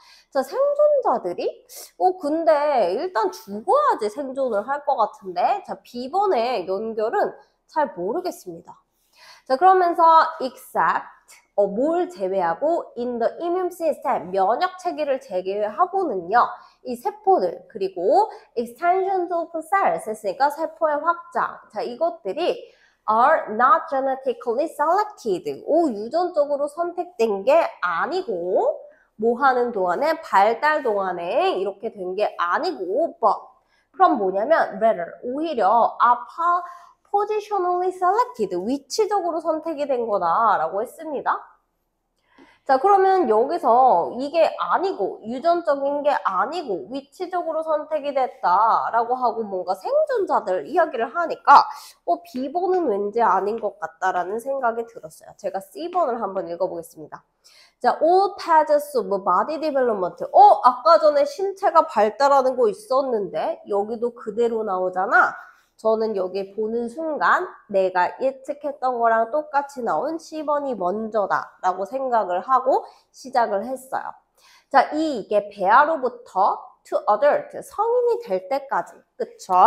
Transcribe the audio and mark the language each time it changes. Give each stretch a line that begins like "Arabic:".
Korean: 자, 생존자들이 근데 일단 죽어야지 생존을 할 것 같은데 자, B번의 연결은 잘 모르겠습니다. 자, 그러면서
English: except
Korean: 뭘 제외하고
English: in the immune system,
Korean: 면역 체계를 제외하고는요. 이 세포들 그리고
English: extensions of cells
Korean: 했으니까 세포의 확장.
English: 자,
Korean: 이것들이
English: are not genetically selected.
Korean: 유전적으로 선택된 게 아니고 뭐 하는 동안에 발달 동안에 이렇게 된 게 아니고
English: but
Korean: 그럼 뭐냐면
English: rather
Korean: 오히려
English: positionally selected,
Korean: 위치적으로 선택이 된 거다라고 했습니다. 자, 그러면 여기서 이게 아니고 유전적인 게 아니고 위치적으로 선택이 됐다라고 하고 뭔가 생존자들 이야기를 하니까 B번은 왠지 아닌 것 같다라는 생각이 들었어요. 제가 C번을 한번 읽어보겠습니다.
English: 자, all phases of body development.
Korean: 아까 전에 신체가 발달하는 거 있었는데 여기도 그대로 나오잖아. 저는 여기 보는 순간 내가 예측했던 거랑 똑같이 나온 C번이 먼저다 라고 생각을 하고 시작을 했어요. 자, 이게 배아로부터
English: to adult,
Korean: 성인이 될 때까지, 그쵸?